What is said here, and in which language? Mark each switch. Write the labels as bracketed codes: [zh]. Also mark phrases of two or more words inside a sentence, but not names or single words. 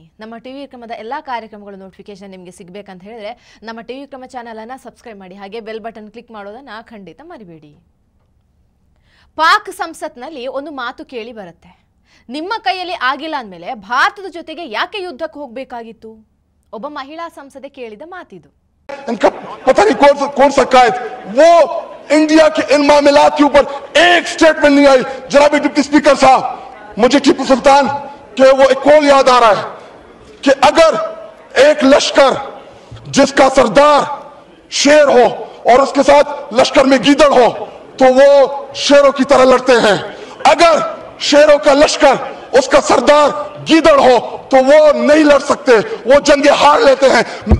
[kn] ನಮ್ಮ ಟಿವಿ ವಿಕ್ರಮದ ಎಲ್ಲ ಕಾರ್ಯಕ್ರಮಗಳ ನೋಟಿಫಿಕೇಶನ್ ನಿಮಗೆ ಸಿಗಬೇಕಂತ ಹೇಳಿದ್ರೆ ನಮ್ಮ ಟಿವಿ ವಿಕ್ರಮ ಚಾನೆಲ್ ಅನ್ನು ಸಬ್ಸ್ಕ್ರೈಬ್ ಮಾಡಿ, ಹಾಗೆ ಬೆಲ್ ಬಟನ್ ಕ್ಲಿಕ್ ಮಾಡೋದನ್ನ ಖಂಡಿತ ಮರಿಬೇಡಿ. ಪಾಕ್ ಸಂಸತ್ನಲ್ಲಿ ಒಂದು ಮಾತು ಕೇಳಿ ಬರುತ್ತೆ, ನಿಮ್ಮ ಕೈಯಲ್ಲಿ ಆಗಿಲ್ಲ ಅಂದಮೇಲೆ ಭಾರತದ ಜೊತೆಗೆ ಯಾಕೆ ಯುದ್ಧಕ್ಕೆ ಹೋಗಬೇಕಾಗಿತ್ತು? ಒಬ್ಬ ಮಹಿಳಾ ಸಂಸದೆ ಕೇಳಿದ ಮಾತಿದು. [ur] پتہ نہیں کون سا قائد وہ انڈیا کے ان معاملات کے اوپر ایک اسٹیٹمنٹ نہیں آئی. جناب ڈپٹی اسپیکر صاحب، مجھے ٹیپو سلطان کے وہ ایک قول یاد آ رہا ہے کہ اگر ایک لشکر جس کا سردار شیر ہو اور اس کے ساتھ لشکر میں گیدڑ ہوں تو وہ شیروں کی طرح لڑتے ہیں، اگر شیروں کا لشکر اس کا سردار گیدڑ ہو تو وہ نہیں لڑ سکتے، وہ جنگیں ہار لیتے ہیں.